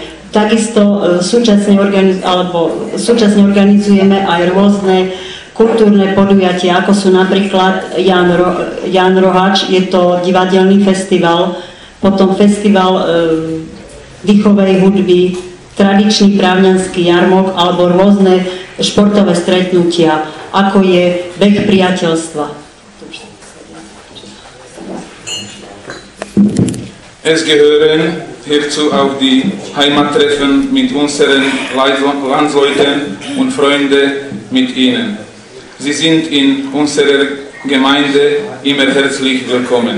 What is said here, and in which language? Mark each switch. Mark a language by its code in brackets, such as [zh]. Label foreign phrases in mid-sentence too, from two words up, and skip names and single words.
[sk] Takisto súčasne organizujeme aj rôzne kultúrne podujatia, ako sú napríklad Jan Roháč, je to divadelný festival, potom festival dýchovej hudby, tradičný právňanský jarmok alebo rôzne športové stretnutia, ako je beh priateľstva. [de] Es gehören hierzu auch die Heimattreffen mit unseren Landsleuten und Freunden mit ihnen. Sie sind in unserer Gemeinde immer herzlich willkommen.